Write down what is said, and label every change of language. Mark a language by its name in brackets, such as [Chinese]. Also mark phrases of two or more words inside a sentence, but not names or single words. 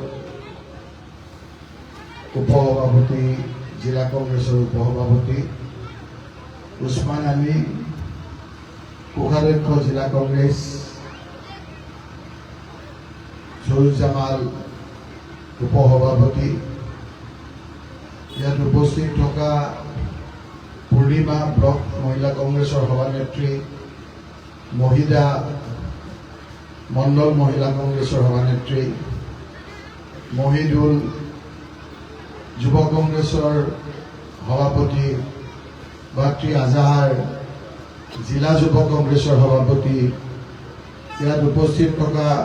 [Assamese] উপসভাপতি, জিলা কংগ্ৰেছৰ উপসভাপতি, Usman Ali, কোখালেট জিলা কংগ্ৰেছ, Suraj Jamal Upasabhapati, ইয়াত উপস্থিত থকা পূৰ্ণিমা ব্লক মহিলা কংগ্ৰেছৰ সভানেত্ৰী, মহিলা মণ্ডল মহিলা কংগ্ৰেছৰ সভানেত্ৰী, মহিদুল যুৱ কংগ্ৰেছৰ সভাপতি, বাত্ৰী আজাহাৰ জিলা যুৱ কংগ্ৰেছৰ সভাপতি, ইয়াত উপস্থিত থকা